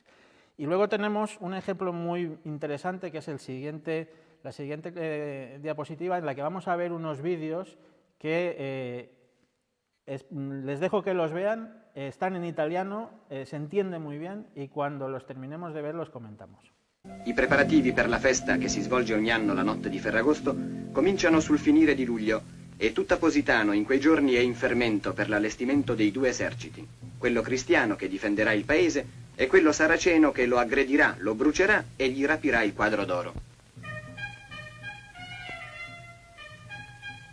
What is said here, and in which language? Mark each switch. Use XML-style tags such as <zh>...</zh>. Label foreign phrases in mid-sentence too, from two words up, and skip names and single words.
<es>Y luego tenemos un ejemplo muy interesante, que es la siguiente diapositiva, en la que vamos a ver unos vídeos que les dejo que los vean, están en italiano, se entiende muy bien, y cuando los terminemos de ver los comentamos.</es> <it>I preparativi per la festa, che si svolge ogni anno la notte di Ferragosto, cominciano sul finire di luglio e tutta Positano in quei giorni è in fermento per l'allestimento dei due eserciti, quello cristiano che difenderà il paese e quello saraceno che lo aggredirà, lo brucerà e gli rapirà il quadro d'oro.</it>